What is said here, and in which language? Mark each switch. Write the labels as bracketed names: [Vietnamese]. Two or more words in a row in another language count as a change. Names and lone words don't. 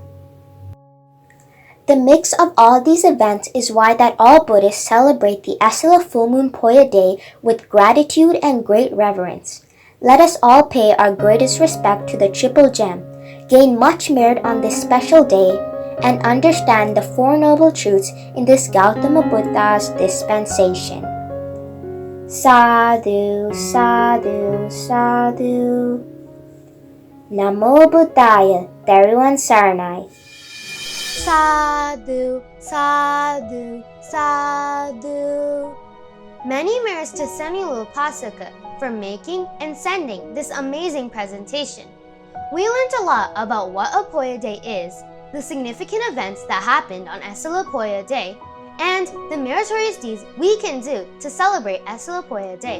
[English] The mix of all these events is why that all Buddhists celebrate the Estela Full Moon Poya Day with gratitude and great reverence. Let us all pay our greatest respect to the Triple Gem, gain much merit on this special day, and understand the Four Noble Truths in this Gautama Buddha's dispensation. [Pali] Sadhu, Sadhu, Sadhu. Namo Buddhaya, [Sinhala] Teruvan Saranai. [Pali] Sadhu, Sadhu, Sadhu. [English] Many merits to Senilua Pasaka for making and sending this amazing presentation. We learned a lot about what a Poya Day is, the significant events that happened on Esila Poya Day, and the meritorious deeds we can do to celebrate Esila Poya Day.